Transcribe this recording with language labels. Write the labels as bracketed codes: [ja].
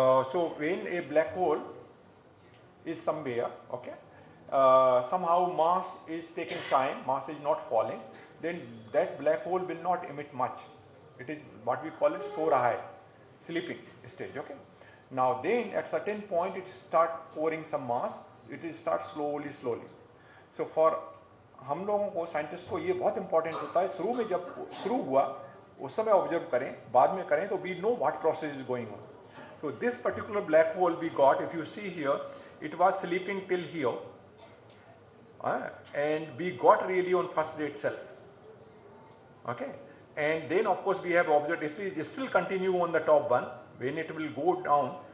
[en] So when a black hole is somewhere, okay, somehow mass is taking time, mass is not falling, then that black hole will not emit much. It is what we call it Sorahai, sleeping stage, okay. Now then at certain point it start pouring some mass, it will start slowly. [hi] So for हम लोगों को scientist को ये बहुत important होता है, शुरू में जब शुरू हुआ उस समय ऑब्जर्व करें, बाद में करें तो [en] We know what process is going on. So this particular black hole we got, if you see here, it was sleeping till here, and we got really on first day itself. Okay, and then of course we have observed it will still continue on the top one when it will go down.